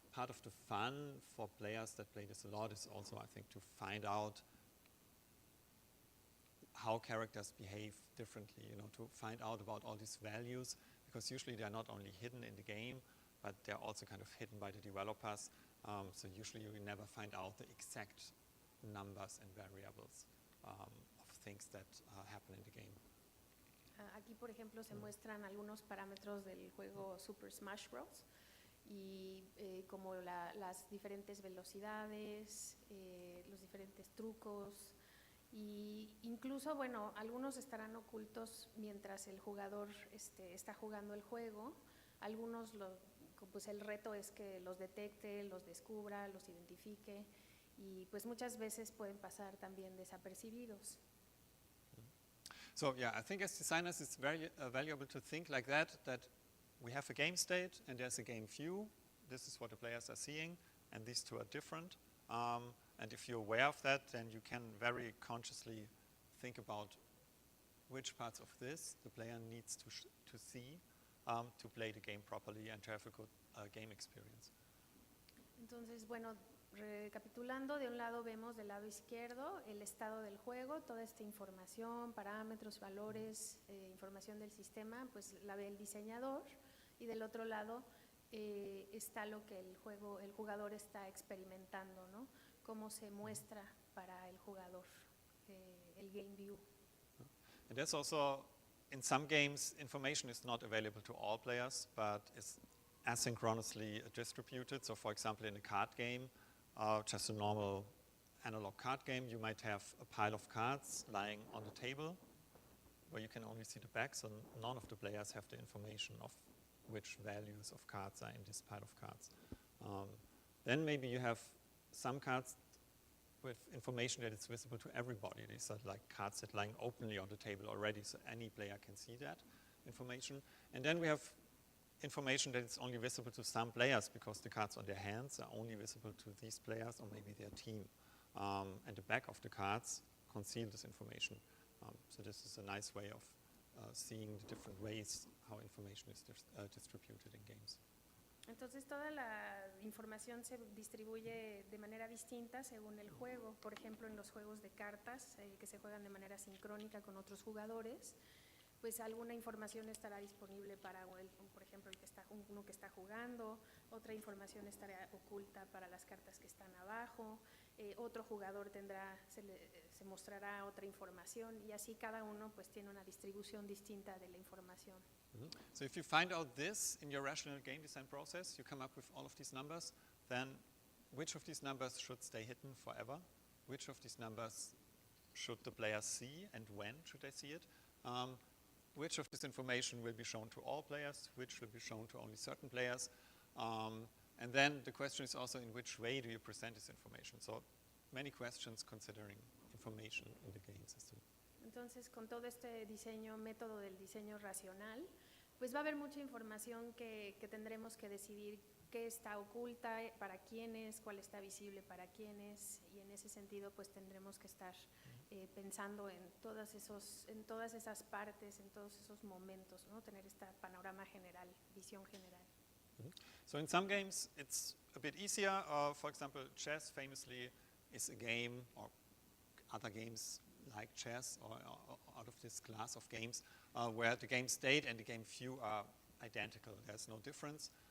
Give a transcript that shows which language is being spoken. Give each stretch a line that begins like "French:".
English: part of the fun for players that play this a lot is also, I think, to find out how characters behave differently, to find out about all these values, because usually they're not only hidden in the game, but they're also kind of hidden by the developers. So usually you never find out the exact numbers and variables of things that happen in the game.
Spanish: Aquí, por ejemplo, se muestran algunos parámetros del juego Super Smash Bros. Y como las diferentes velocidades, los diferentes trucos, y incluso, bueno, algunos estarán ocultos mientras el jugador está jugando el juego. Algunos, pues el reto es que los detecte, los descubra, los identifique, y pues muchas veces pueden pasar también desapercibidos.
English: So yeah, I think as designers it's very valuable to think like that we have a game state and there's a game view. This is what the players are seeing, and these two are different. And if you're aware of that, then you can very consciously think about which parts of this the player needs to see to play the game properly and to have a good game experience.
Spanish: Entonces, bueno, recapitulando, de un lado vemos del lado izquierdo el estado del juego, toda esta información, parámetros, valores, información del sistema, pues la ve el diseñador, y del otro lado está lo que el jugador está experimentando, ¿no? Cómo se muestra para el jugador el
English: game view. And there's also, in some games, information is not available to all players, but is asynchronously distributed. So for example, in a card game, just a normal analog card game, you might have a pile of cards lying on the table where you can only see the back, so none of the players have the information of which values of cards are in this pile of cards. Then maybe you have some cards with information that is visible to everybody. These are like cards that lying openly on the table already, so any player can see that information. And then we have information that is only visible to some players because the cards on their hands are only visible to these players or maybe their team. And the back of the cards conceal this information. So this is a nice way of seeing the different ways how information is distributed in games.
Spanish: Entonces toda la información se distribuye de manera distinta según el juego. Por ejemplo, en los juegos de cartas que se juegan de manera sincrónica con otros jugadores, pues alguna información estará disponible para, por ejemplo, uno que está jugando, otra información estará oculta para las cartas que están abajo, otro jugador se mostrará otra información, y así cada uno pues tiene una distribución distinta de la información.
English: So if you find out this in your rational game design process, you come up with all of these numbers, then which of these numbers should stay hidden forever? Which of these numbers should the players see, and when should they see it? Which of this information will be shown to all players, which will be shown to only certain players? And then the question is also in which way do you present this information? So many questions considering information in the game system.
Spanish: Entonces, con todo este método del diseño racional, pues va a haber mucha información que tendremos que decidir qué está oculta, para quiénes, cuál está visible para quiénes, y en ese sentido pues tendremos que estar pensando en todas esas partes, en todos esos momentos, ¿no? Tener este panorama general, visión general.
English: So in some games it's a bit easier. For example, chess famously is a game, or other games like chess or out of this class of games, where the game state and the game view are identical. There's no difference.